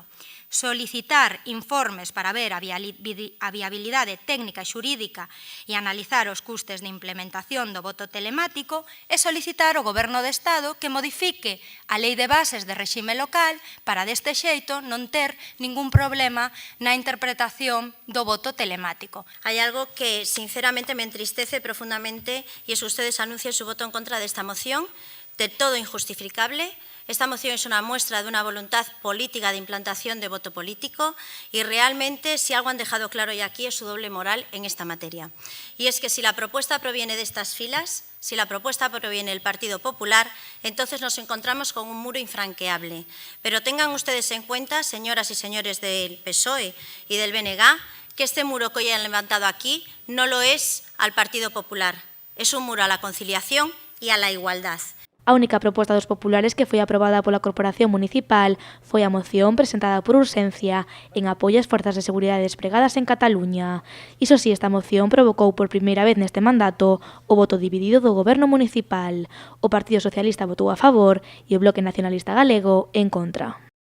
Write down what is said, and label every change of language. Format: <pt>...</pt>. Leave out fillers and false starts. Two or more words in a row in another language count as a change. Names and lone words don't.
<gl>Solicitar informes para ver a viabilidade técnica e xurídica e analizar os custes de implementación do voto telemático e solicitar ao Goberno de Estado que modifique a Lei de Bases de Réxime Local para deste xeito non ter ningún problema na interpretación do voto telemático.</gl> <es>Hay algo que sinceramente me entristece profundamente y es que ustedes anuncien su voto en contra de esta moción, de todo injustificable. Esta moción es una muestra de una voluntad política de implantación de voto político y realmente si algo han dejado claro ya aquí es su doble moral en esta materia. Y es que si la propuesta proviene de estas filas, si la propuesta proviene del Partido Popular, entonces nos encontramos con un muro infranqueable. Pero tengan ustedes en cuenta, señoras y señores del PSOE y del BNG, que este muro que hoy han levantado aquí no lo es al Partido Popular. Es un muro a la conciliación y a la igualdad.</es> <gl>A única proposta dos populares que foi aprobada pola Corporación Municipal foi a moción presentada por urxencia en apoio ás forzas de seguridade despregadas en Cataluña. Iso si, esta moción provocou por primeira vez neste mandato o voto dividido do Goberno municipal. O Partido Socialista votou a favor e o Bloque Nacionalista Galego en contra.</gl>